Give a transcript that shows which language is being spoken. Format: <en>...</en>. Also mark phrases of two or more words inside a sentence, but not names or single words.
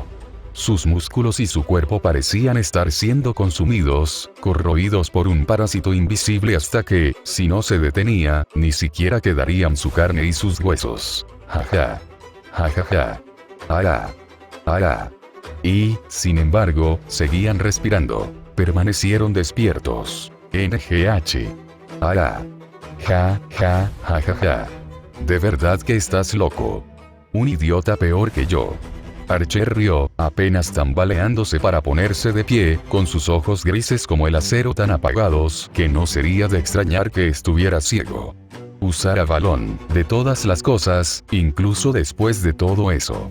<es>Sus músculos y su cuerpo parecían estar siendo consumidos, corroídos por un parásito invisible hasta que, si no se detenía, ni siquiera quedarían su carne y sus huesos. Jaja. Jajaja. Ara. Ara. Y, sin embargo, seguían respirando. Permanecieron despiertos. NGH. Ara. Ja, ja, ja, ja, ja. De verdad que estás loco. Un idiota peor que yo. Archer rió, apenas tambaleándose para ponerse de pie, con sus ojos grises como el acero tan apagados que no sería de extrañar que estuviera ciego. Usar Avalon, de todas las cosas, incluso después de todo eso.</es>